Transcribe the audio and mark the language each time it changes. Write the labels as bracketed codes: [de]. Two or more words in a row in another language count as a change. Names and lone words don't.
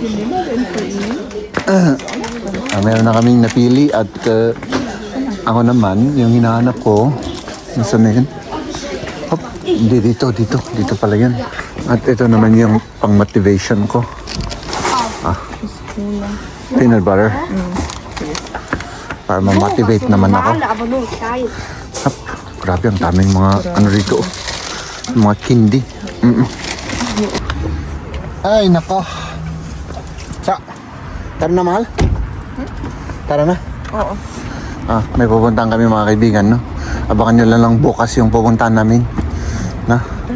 [tl] Meron na kaming napili at ako naman, yung hinahanap ko, nasaan na yun? Hop, hindi dito pala yun. At ito naman yung pang-motivation ko. [en] Peanut butter. [tl] Para ma-motivate naman ako. [de] Normale, aber nur klein. Hop, [tl] grabe ang daming mga ano rito. Mga candy. Ay, nako. Tara na, mahal? Tara na? Oo. May pupuntahan kami mga kaibigan, no? Abangan nyo lang bukas yung pupuntahan namin.